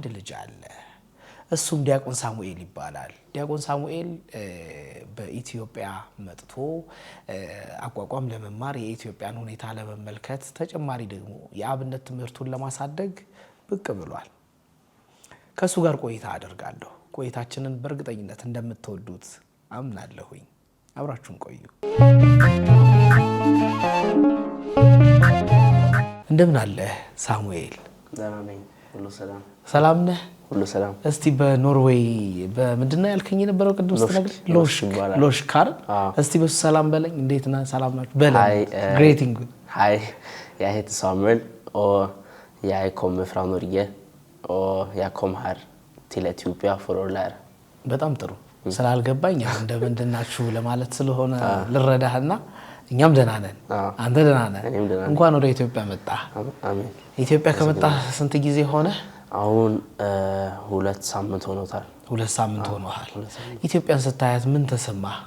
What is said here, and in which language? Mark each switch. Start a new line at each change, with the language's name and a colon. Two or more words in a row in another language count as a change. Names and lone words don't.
Amharic: ልጅ አለ እሱም ዲያቆን ሳሙኤል ይባላል ዲያቆን ሳሙኤል በኢትዮጵያ መጥቶ አቋቋም ለመማር የኢትዮጵያን ሁኔታ ለመመልከት ተጨማሪ ደግሞ የአብነት ትምህርቱን ለማሳደግ ብቅ ብሏል ከሱ ጋር ቆይታ አደርጋለሁ ቆይታችንን በእርግጠኝነት እንደምትወዱት አምናለሁኝ አብራችሁን ቆዩ እንደምን አለ ሳሙኤል ደህና ነኝ ሁሉ ሰላም ሰላም ነህ ሁሉ ሰላም እስቲ በኖርዌይ በምንድነው ያልከኝ የነበረው ቅድም ስትነግር ሎሽካር እስቲ በሱ ሰላም በለኝ እንዴት ነህ ሰላም ናችሁ በለኝ greeting
Swedish: hej jag heter Samuel och jag kommer från Norge och jag kom här till Etiopia för att lära
Amharic: በጣም ጥሩ ስላልገባኝ እንደምንድናችሁ ለማለት ስለሆነ ልረዳህና እኛም ደህና ነን አንተ ደህና ነህ እንኳን ወደ ኢትዮጵያ መጣ አሜን ኢትዮጵያ ከመጣ ስንት ጊዜ ሆነ አሁን 2 ሳምንት ሆኖታል 2 ሳምንት ሆኗል ኢትዮጵያን ስታያት ምን ተሰማ